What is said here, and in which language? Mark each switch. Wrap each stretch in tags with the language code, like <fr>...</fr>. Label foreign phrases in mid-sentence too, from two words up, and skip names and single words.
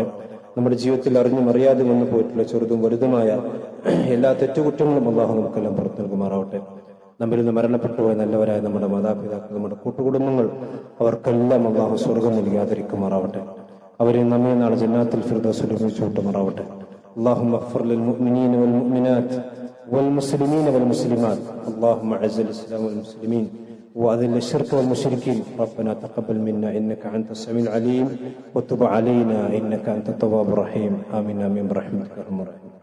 <ml>നമ്മുടെ ജീവിതത്തിൽ അറിഞ്ഞും അറിയാതെ വന്നു പോയിട്ടുള്ള ചെറുതും വലുതുമായ എല്ലാ തെറ്റുകുറ്റങ്ങളും അല്ലാഹു നമുക്കെല്ലാം പുറത്തു നൽകുമാറാവട്ടെ. നമ്മിൽ നിന്ന് മരണപ്പെട്ടുപോയ നല്ലവരായ നമ്മുടെ മാതാപിതാക്കൾ, നമ്മുടെ കൂട്ടുകുടുംബങ്ങൾ, അവർക്കെല്ലാം അല്ലാഹു സ്വർഗം നൽകാതിരിക്കുമാറാവട്ടെ. അവരെ നമ്മെ നാളെ ജന്നാത്തുൽ ഫിർദൗസിൽ ഒരുമിച്ച് കൂട്ടുമാറാവട്ടെ.</ml> <ar>اللهم اغفر للمؤمنين والمؤمنات والمسلمين والمسلمات. اللهم اعز الاسلام والمسلمين وأذل الشرك والمشركين. ربنا تقبل منا إنك أنت السميع العليم وتب علينا إنك أنت التواب الرحيم. آمين آمين برحمتك يا أرحم الراحمين.</ar>